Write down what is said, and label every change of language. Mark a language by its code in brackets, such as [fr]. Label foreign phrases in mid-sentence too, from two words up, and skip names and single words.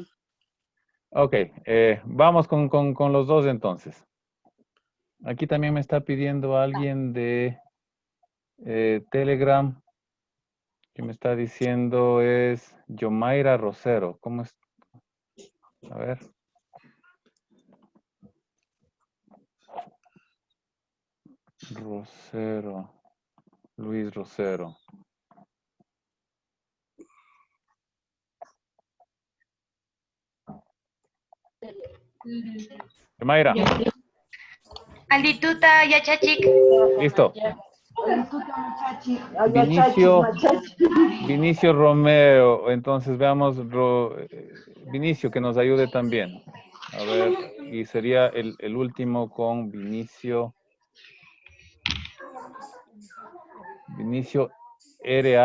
[es] Ok, vamos con los dos entonces. Aquí también me está pidiendo alguien de Telegram, que me está diciendo es Yomaira Rosero. ¿Cómo es? A ver. Rosero. Luis Rosero. Yomaira. [qu] Aldituta, Yachachik. [es] Listo. Vinicio Romero. Entonces veamos Vinicio que nos ayude también. A ver, y sería el último con Vinicio. Vinicio R.